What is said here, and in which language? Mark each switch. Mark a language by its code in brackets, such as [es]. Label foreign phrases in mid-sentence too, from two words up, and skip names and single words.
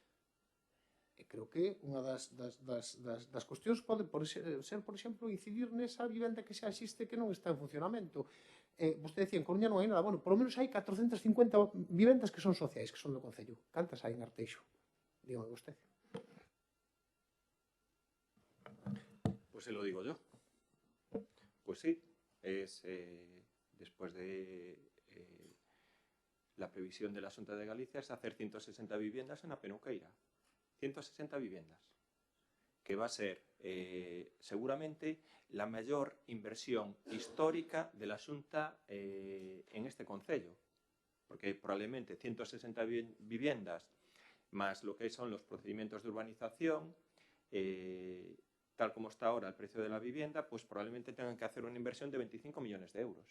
[gl] E creo que unha das cuestións pode ser, por exemplo, incidir nesa vivenda que xa existe que non está en funcionamento. Vostede decía, en Coruña non hai nada. Bueno, polo menos hai 450 vivendas que son sociais, que son do Concello. Cantas hai en Arteixo? Dígame vostede. [es] Pues se lo digo yo. Pues sí, es después de la previsión de la Xunta de Galicia es hacer 160 viviendas en la Penuqueira. 160 viviendas, que va a ser seguramente la mayor inversión histórica de la Xunta en este concello, porque probablemente 160 viviendas más lo que son los procedimientos de urbanización, tal como está ahora el precio de la vivienda, pues probablemente tengan que hacer una inversión de 25 millones de euros.